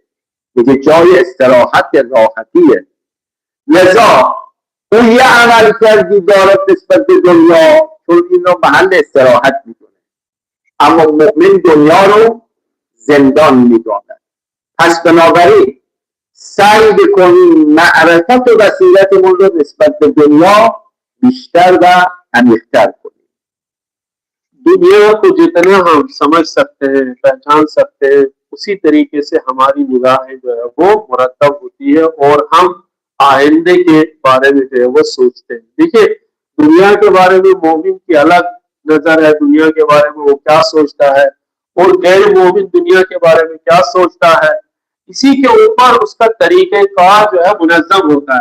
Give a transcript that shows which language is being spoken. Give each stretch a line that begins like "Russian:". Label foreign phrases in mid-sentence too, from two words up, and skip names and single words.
Persian: میگه جای استراحت راحتیه. لذا اون یه عمل کردی دارد نسبت به دنیا، چون این رو محل استراحت میدونه. اما مؤمن دنیا رو زندان میداند. پس بنابراین سعی بکنیم معرفت و بصیرتمون رو نسبت به دنیا بیشتر و عمیق‌تر کنیم.
Hindi: दुनिया को जितना हम समझ सकते हैं, पहचान सकते हैं, उसी तरीके से हमारी निगाहें जो है वो मुरतब होती है और हम आइंदे के बारे में जो है वो सोचते हैं। देखिए, दुनिया के बारे में मोमिन की अलग नजर है, दुनिया के बारे में वो क्या सोचता है, और गैर मोमिन दुनिया के बारे में क्या सोचता है, इसी के ऊपर उसका तरीक़ेकार जो है मुनज़्ज़म होता है।